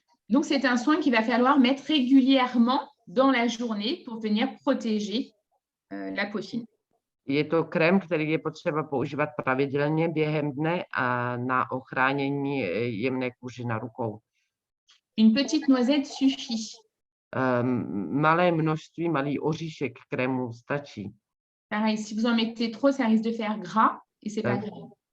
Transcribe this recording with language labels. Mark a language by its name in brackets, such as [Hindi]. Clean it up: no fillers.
[French] Donc, c'est un soin qu'il va falloir mettre régulièrement dans la journée pour venir protéger la peau fine. [Czech] Je to krém, který je potřeba používat pravidelně během dne a na ochránění jemné kůže na rukou. [French] Une petite noisette suffit. [Czech] Malé množství, malý oříšek krému stačí. [French] Pareil, si vous en mettez trop, ça risque de faire gras et c'est pas grave.